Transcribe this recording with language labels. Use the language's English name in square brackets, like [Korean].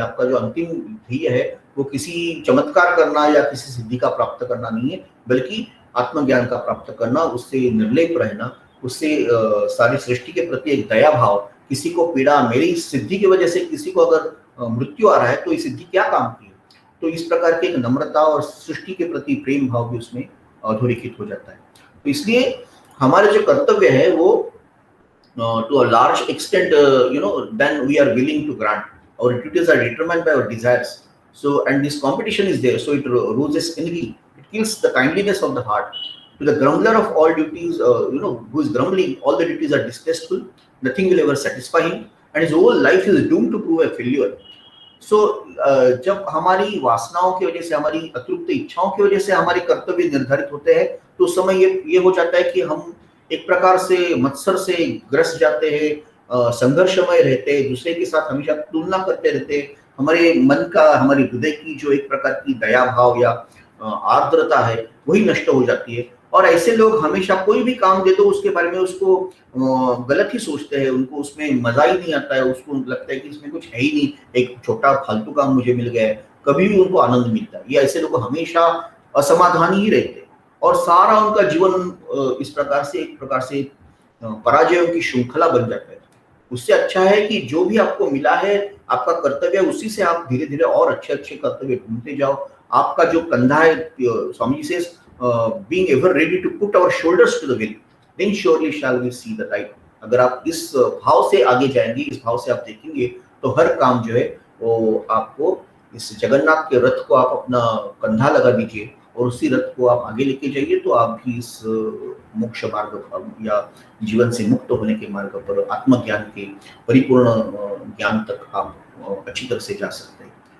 [Hindi] आपका जो अंतिम ध्येय है, वो किसी चमत्कार करना या किसी सिद्धि का प्राप्त करना नहीं है, बल्कि आत्मज्ञान का प्राप्त करना, उससे निर्लेप रहना, उससे सारी सृष्टि के प्रति एक दया भाव, किसी को पीड़ा, मेरी सिद्धि की वजह से किसी को अगर मृत्यु आ रहा है, तो ये सिद्धि क्या काम की है? तो इस प्रकार की एक नम्रता और सृष्टि के प्रति प्रेम भाव भी उसमें अधोरेखित हो जाता है। तो इसलिए हमारे जो कर्तव्य है वो [English] to a large extent, then we are willing to grant. Our duties are determined by our desires. So, and this competition is there, so it roses envy. It kills the kindliness of the heart. To the grumbler of all duties, who is grumbling, all the duties are distasteful. Nothing will ever satisfy him, and his whole life is doomed to prove a failure. [Hindi] सो जब हमारी वासनाओं की वजह से, हमारी अतृप्त इच्छाओं की वजह से हमारे कर्तव्य निर्धारित होते हैं, तो उस समय ये हो जाता है कि हम एक प्रकार से मत्सर से ग्रस्त जाते हैं, संघर्षमय रहते हैं, दूसरे के साथ हमेशा तुलना करते रहते हैं। हमारे मन का, हमारे हृदय की जो एक प्रकार की दया भाव या आर्द्रता है, वही नष्ट हो जाती है। और ऐसे लोग हमेशा कोई भी काम दे दो उसके बारे में उसको गलत ही सोचते हैं, उनको उसमें मजा ही नहीं आता है, उसको लगता है कि इसमें कुछ है ही नहीं, एक छोटा फालतू काम मुझे मिल गया है, कभी भी उनको आनंद मिलता है। ये ऐसे लोग हमेशा असमाधानी ही रहते हैं और सारा उनका जीवन इस प्रकार से, एक प्रकार से पराजयों की श्रृंखला बन जाता है। उससे अच्छा है कि जो भी आपको मिला है, आपका कर्तव्य, उसी से आप धीरे धीरे और अच्छे अच्छे कर्तव्य ढूंढते जाओ। आपका जो कंधा है, स्वामी जी से [English] being ever ready to put our shoulders to the wheel, then surely shall we see the light. [Hindi] अगर आप इस भाव से आगे जाएंगे, इस भाव से आप देखेंगे, तो हर काम जो है वो आपको, इस जगन्नाथ के रथ को आप अपना कंधा लगा दीजिए और उसी रथ को आप आगे लेके जाइए, तो आप भी इस मोक्ष मार्ग या जीवन से मुक्त होने के मार्ग पर, आत्मज्ञान के परिपूर्ण ज्ञान तक आप अच्छी तरह से जा सकते हैं।